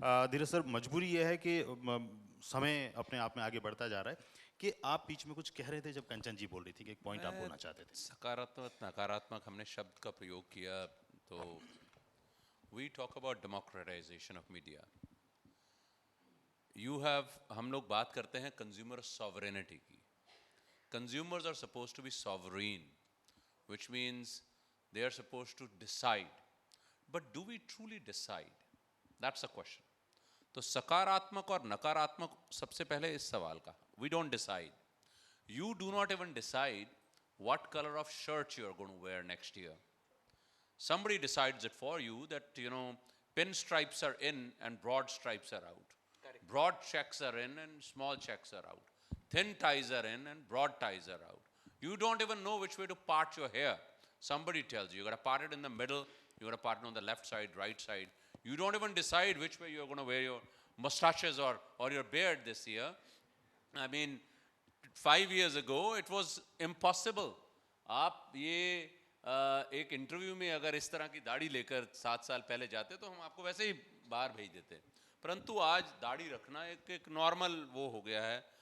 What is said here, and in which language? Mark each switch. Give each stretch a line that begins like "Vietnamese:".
Hindi: धीरज sir, मजबूरी यह है कि समय अपने आप में आगे बढ़ता जा रहा है कि आप बीच में कुछ कह रहे थे जब कंचन जी बोल रही थी कि एक पॉइंट आप बोलना चाहते थे। सकारात्मक नकारात्मक हमने शब्द का प्रयोग किया, तो
English: we talk about democratization of media.
Hindi: हम लोग बात करते हैं कंज्यूमर सॉवरेनिटी की।
English: Consumers are supposed to be sovereign, which means they are supposed to decide. But do we truly decide? That's the question.
Hindi: तो सकारात्मक और नकारात्मक, सबसे पहले इस सवाल का,
English: we don't decide. You do not even decide what color of shirt you are going to wear next year. Somebody decides it for you that, pinstripes are in and broad stripes are out. Correct. Broad checks are in and small checks are out. Thin ties are in and broad ties are out. You don't even know which way to part your hair. Somebody tells you, you got to part it in the middle, you got to part it on the left side, right side. You don't even decide which way you're going to wear your mustaches or your beard this year. I mean, 5 years ago, it was impossible.
Hindi: आप ये एक interview में अगर इस तरह की दाढ़ी लेकर 7 साल पहले जाते तो हम आपको वैसे ही बाहर भेज देते, परंतु आज दाढ़ी रखना एक नॉर्मल वो हो गया है।